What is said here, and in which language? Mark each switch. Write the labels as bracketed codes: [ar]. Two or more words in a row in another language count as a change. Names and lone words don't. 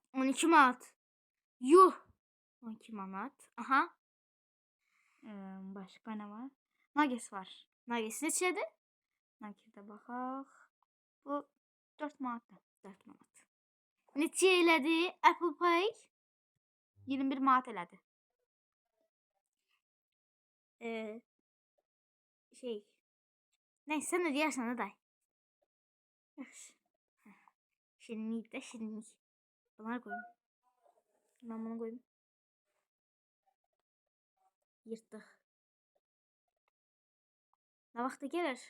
[az] 12 manat. Yuh. 12 manat. Aha. Başqa nə var? Nuggets var. Nuggets neçədir? Nuggets'ə baxaq. Bu 4 manatdır. 4 manat. Neçə elədi? Apple Pie? 21 manat elədi. [tr] Neyse sen ödeyersen de day. [az] Şirinlik de şirinlik. [tr] Bunları koyayım. Ben bunu koyayım. Yırttık. Ne vakti gelir?